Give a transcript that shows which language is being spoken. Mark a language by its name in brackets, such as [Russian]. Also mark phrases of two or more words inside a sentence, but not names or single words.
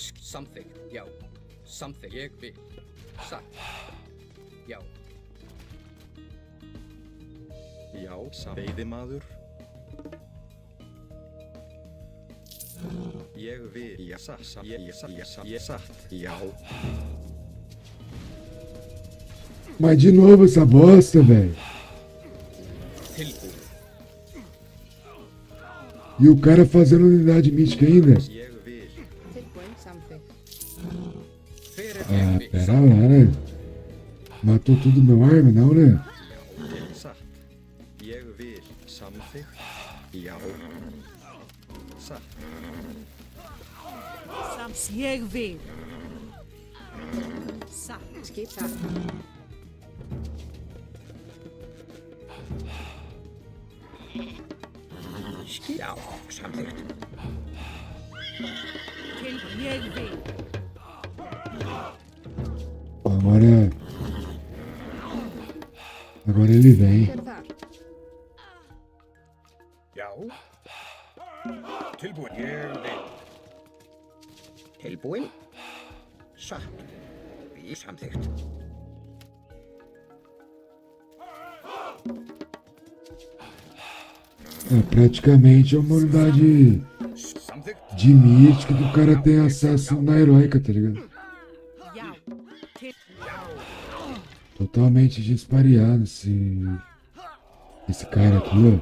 [Icelandic] Samþykkt, já. Samþykkt, ég vil. Satt. Já. Já, veiðimaður. Ég vil. Já, satt. Já. [Portuguese] Mas de novo essa bosta, velho. [Icelandic] Tilbúið. [Portuguese] E o cara fazendo unidade mística ainda. [Icelandic] Ég vil. Tilbúin samþykkt. Hver er [Portuguese] Ah, [Icelandic] ég vil? [Portuguese] pera lá, né? Matou tudo meu arma, não, né? [Icelandic] Satt. Ég vil. Samþykkt. Já. Satt. Ég vil. Satt. Skip satt. Já, samþykkt. Ég vil. [Portuguese] Agora. Agora ele vem. [Icelandic] Hver er þar? Já. Tilbúin. Ég vil. Tilbúin. Satt. Við samþykkt. [Portuguese] É praticamente uma unidade [Icelandic] Samþykkt. [Portuguese] de mística que o cara tem acesso na heróica, tá ligado? [Icelandic] Já. [Portuguese] Totalmente dispareado esse cara aqui, ó.